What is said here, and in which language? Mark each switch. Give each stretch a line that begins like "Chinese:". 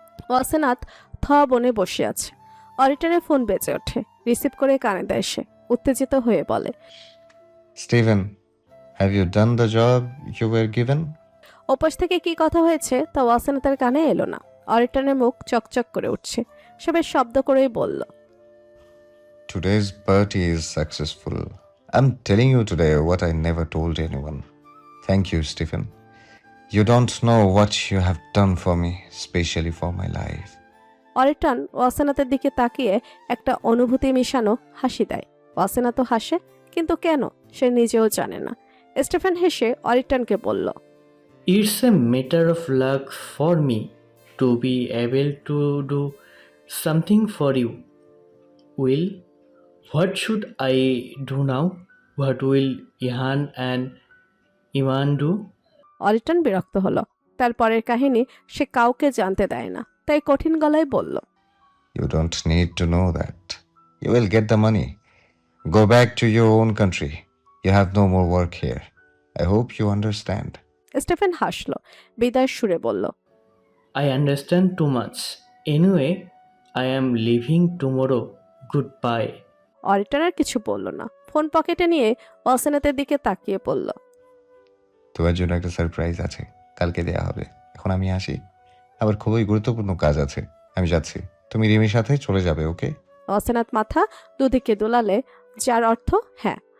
Bangla: ওয়াসেনাত বনে বসে আছে। অরিট্রানের ফোন বেজে ওঠে। রিসিভ করে কানে দেয় সে। উত্তেজিত হয়ে বলে,
English: Steven, have you done the job you were given?
Bangla: ওপাশ থেকে কি কথা হয়েছে তা ওয়াসেনাতের কানে এলো না। অরিট্রানের মুখ চকচক করে উঠছে। সে বেশ শব্দ করেই বলল,
English: Today's party is successful. I'm telling you today what I never told anyone. Thank you, Stephen. You don't know what you have done for me, especially for my life.
Bangla: অরিট্রান ওয়াসেনাতের দিকে তাকিয়ে একটা অনুভূতি মিশানো হাসি দেয়। ওয়াসেনাতও হাসে, কিন্তু কেন সে নিজেও জানে না। স্টিফেন হেসে অরিট্রানকে বলল,
English: It's a matter of luck for me to be able to do something for you. Will, what should I do now? What will Ihan and Iman do?
Bangla: অরিটন বিরক্ত হলো। তার পরের কাহিনী সে কাউকে জানতে দেয় না, তাই কঠিন গলায় বলল,
English: You don't need to know that. You will get the money. Go back to your own country. You have no more work here. I hope you understand.
Bangla: স্টেফেন হাসলো, বিদায় সুরে বলল,
English: I understand too much. Anyway, I am leaving tomorrow. Goodbye.
Bangla: অরিটন আর কিছু বলল না। Phone পকেটে নিয়ে অসেনাতের দিকে তাকিয়ে পড়ল। তোমার জন্য একটা সারপ্রাইজ আছে, কালকে দেয়া হবে। এখন আমি আসি, আবার খুবই গুরুত্বপূর্ণ কাজ আছে, আমি যাচ্ছি। তুমি রিমির সাথে চলে যাবে, ওকে? অসেনাত মাথা দুদিকে দোলালে, যার অর্থ হ্যাঁ।